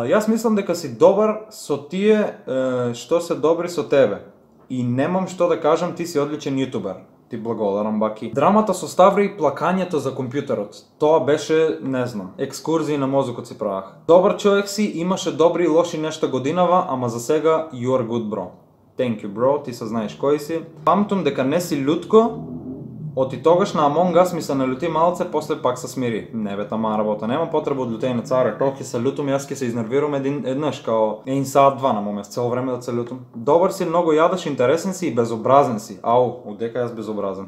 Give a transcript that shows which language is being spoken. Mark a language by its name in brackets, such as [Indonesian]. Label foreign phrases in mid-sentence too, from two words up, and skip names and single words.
[Macedonian] Јас мислам дека си добар со тие што се добри со тебе. И немам што да кажам, ти си одличен јутубер. Ти благодарам, баки. Драмата со Ставре и плакањето за компјутерот. Тоа беше, не знам, екскурзии на мозокот си правах. Добар човек си, имаше добри и лоши нешта годинава, ама за сега [English] you are good, bro. Thank you, bro, [Macedonian] ти се знаеш кој си. Памтам дека не си лютко, оти тогаш на Among Us ми се налюти малце, после пак се смири. Не бе, тама работа, нема потреба од лютење царе. Толки се лютум, јас ке се изнервирам еднаш, као 1 саат 2 на момент, цело време да се лютум. Добар си, много јадаш, интересен си и безобразен си. Ау, одека јас безобразен.